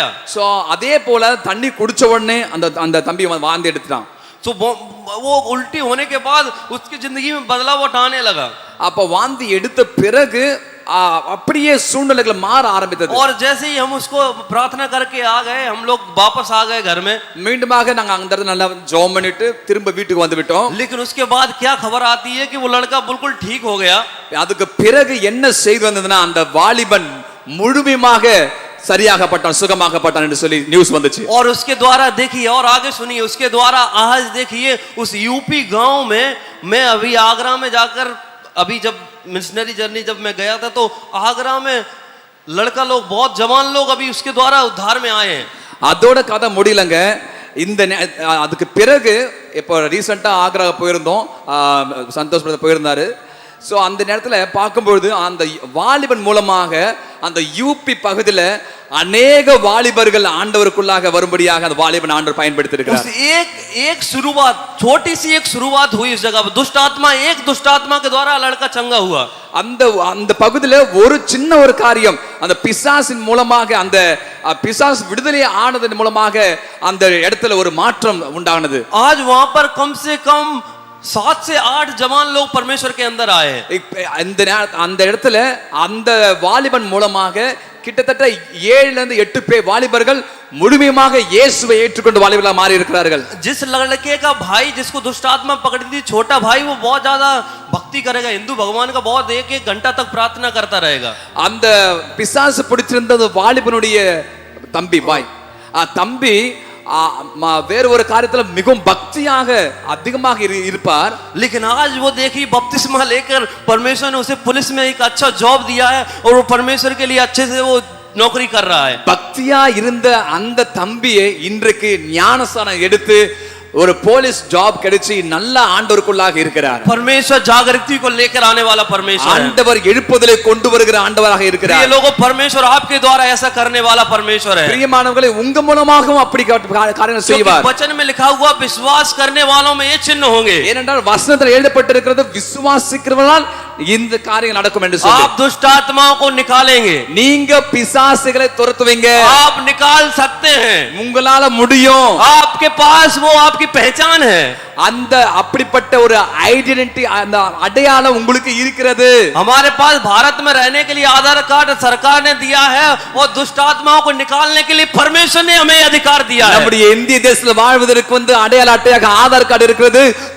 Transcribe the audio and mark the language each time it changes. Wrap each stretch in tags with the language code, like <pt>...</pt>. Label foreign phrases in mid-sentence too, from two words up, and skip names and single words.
<ta>சோ அதே போல தண்ணி குடிச்ச உடனே அந்த தம்பி வாந்தி எடுத்துட்டான்.</ta> <hi>तो वो उल्टी होने के बाद उसकी जिंदगी में बदलाव आने लगा.</hi> <ta>அப்ப வாந்தி எடுத்த பிறகு அப்படியே சூழ்நிலைகள் மாற ஆரம்பித்தது.</ta> <hi>और जैसे ही हम उसको प्रार्थना करके आ गए, हम लोग वापस आ गए घर में.</hi> <ta>மீண்டுமாக நாங்க அந்த இடத்துல நல்லா ஜெபம் பண்ணிட்டு திரும்ப வீட்டுக்கு வந்து விட்டோம்.</ta> <hi>लेकिन उसके बाद क्या खबर आती है कि वो लड़का बिल्कुल ठीक हो गया.</hi> <ta>அதுக்கு பிறகு என்ன செய்து வந்ததுன்னா அந்த வாலிபன் முழுமையாக சரியாகப்பட்டான், சுகமாகப்பட்டான் என்று சொல்லி நியூஸ் வந்துச்சு.</ta> <hi>और उसके द्वारा देखिए और आगे सुनिए, उसके द्वारा आज देखिए उस यूपी गांव में, मैं अभी आगरा में जाकर, अभी जब मिशनरी जर्नी जब मैं गया था तो आगरा में लड़का लोग, बहुत जवान लोग अभी उसके द्वारा उद्धार में आए हैं.</hi> <ta>அதோட கதை முடியலங்க. இந்த அதுக்கு பிறகு இப்போ ரீசெண்டா ஆக்ரா போயிருந்தோம், சந்தோஷ் பிரதர் போயிருந்தாரு. ஸோ அந்த நேரத்தில் பார்க்கும்பொழுது அந்த வாலிபன் மூலமாக அந்த யூபி பகுதியில் அனேக வாலிபர்கள் ஆண்டவருக்குள்ளாக வரும்படியாக அந்த வாலிபன் ஆண்டவர் பயன்படுத்தி இருக்கிறார்.</ta> <hi>एक शुरुआत, छोटी सी एक शुरुआत हुई इस जगह पर. एक दुष्ट आत्मा के द्वारा लड़का चंगा हुआ.</hi> <ta>அந்த பகுதியில ஒரு சின்ன ஒரு காரியம், அந்த பிசாசின் மூலமாக, அந்த பிசாசு விடுதலை ஆனதன் மூலமாக அந்த இடத்துல ஒரு மாற்றம் உண்டானது.</ta> <hi>आज वहां पर कम से कम 7 से 8 जवान लोग परमेश्वर के अंदर आए.</hi> <ta>அந்த இடத்துல அந்த வாலிபன் மூலமாக கிட்டத்தட்ட 7 से 8 வாலிபர்கள் முழுமையாக இயேசுவை ஏற்றுக்கொண்டு வாலிபர்களாக மாறி இருக்கிறார்கள்.</ta> <hi>जिस लड़के का भाई जिसको दुष्ट आत्मा पकड़ी थी, छोटा भाई, वो बहुत ज्यादा भक्ति करेगा, हिंदू भगवान का बहुत 1-1 घंटा तक प्रार्थना करता रहेगा.</hi> <ta>அந்த பிசாசு பிடிச்சிருந்த வாலிபனுடைய தம்பி பாய், தம்பி வேற ஒரு காரியத்துல மிகவும் பக்தியாக அதிகமாக இருப்பார்.</ta> <hi>लेकिन आज वो देखिए बपतिस्मा लेकर परमेश्वर ने उसे पुलिस में एक अच्छा जॉब दिया है और वो परमेश्वर के लिए अच्छे से वो नौकरी कर रहा है.</hi> <ta>பக்தியா இருந்த அந்த தம்பியை இன்றைக்கு ஞானஸ்நானம் எடுத்து ஒரு போலீஸ் ஜாப் கிடைச்சி நல்ல ஆண்டவருக்குள்ளாக இருக்கிறார்.</ta> <hi>परमेश्वर जागृति को लेकर आने वाला परमेश्वर है.</hi> <ta>ஆண்டவர் எழுப்புதலை கொண்டு வருகிற ஆண்டவராக இருக்கிறார்.</ta> <hi>ये लोगों परमेश्वर आपके द्वारा ऐसा करने वाला परमेश्वर है.</hi> <ta>பிரியமானவர்களே, உங்க மூலமாகவும் அப்படி காரியங்கள் செய்வார்.</ta> <hi>वचन में लिखा हुआ विश्वास करने वालों में ये चिन्ह होंगे.</hi> <ta>ஏனென்றால் வசனத்தில் எழுதப்பட்டிருக்கிறது விசுவாசிக்கிறவர்களால் இந்த காரியம் நடக்கும் என்று சொல்லி.</ta> <hi>आप दुष्ट आत्माओं को निकालेंगे.</hi> <ta>நீங்க பிசாசுகளை துரத்துவீங்க.</ta> <hi>आप निकाल सकते हैं.</hi> <ta>உங்களால முடியும்.</ta> <hi>आपके पास वो आपकी पहचान है.</hi> <ta>அந்த அப்படிப்பட்ட ஒரு ஐடென்டிட்டி, அந்த அடையாளம் உங்களுக்கு இருக்கிறது.</ta> <hi>हमारे पास भारत में रहने के लिए आधार कार्ड सरकार ने दिया है और दुष्ट आत्माओं को निकालने के लिए परमेश्वर ने हमें अधिकार दिया है.</hi> <ta>நம்முடைய இந்திய தேசத்துல வாழ்வதற்கு ஆடையாள அட்டையாக ஆதார் கார்டு இருக்கிறது.</ta>